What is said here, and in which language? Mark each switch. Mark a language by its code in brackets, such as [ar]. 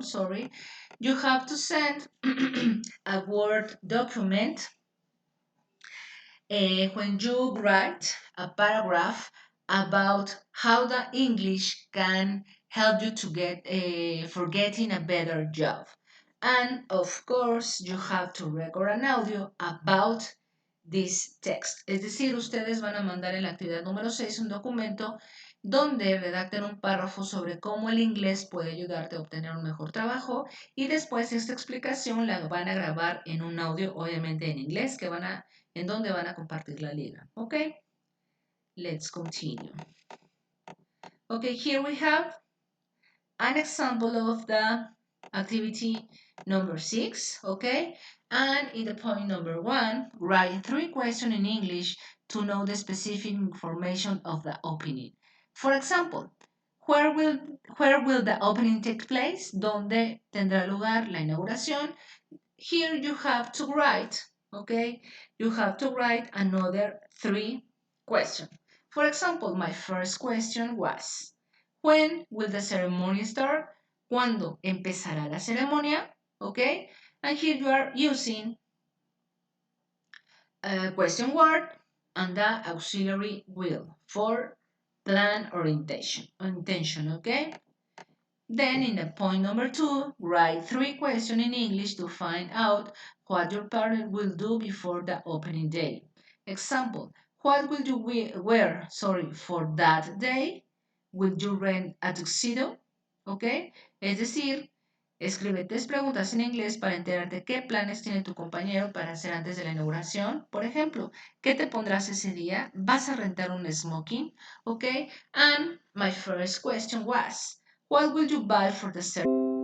[en] Sorry, you have to send a Word document when you write a paragraph about how the English can help you to get for getting a better job. And of course, you have to record an audio about this text. [es] Es decir, ustedes van a mandar en la actividad número 6 un documento donde redacten un párrafo sobre cómo el inglés puede ayudarte a obtener un mejor trabajo y después esta explicación la van a grabar en un audio, obviamente en inglés, en donde van a compartir la liga. [en] Okay, let's continue. Okay, here we have an example of the activity number 6, okay? And in the point number 1, write 3 questions in English to know the specific information of the opening. For example, where will, where will the opening take place? [es] ¿Dónde tendrá lugar la inauguración? [en] Here you have to write, okay? You have to write another 3 questions. For example, my first question was, when will the ceremony start? [es] ¿Cuándo empezará la ceremonia? [en] Okay? And here you are using a question word and the auxiliary will for plan or intention, okay? Then in the point number 2, write 3 questions in English to find out what your partner will do before the opening day. Example, what will you wear for that day? Will you rent a tuxedo? ¿Ok? [es] Es decir, escribe 3 preguntas en inglés para enterarte qué planes tiene tu compañero para hacer antes de la inauguración. Por ejemplo, ¿qué te pondrás ese día? ¿Vas a rentar un smoking? ¿Ok? [en] And my first question was, what will you buy for the ceremony?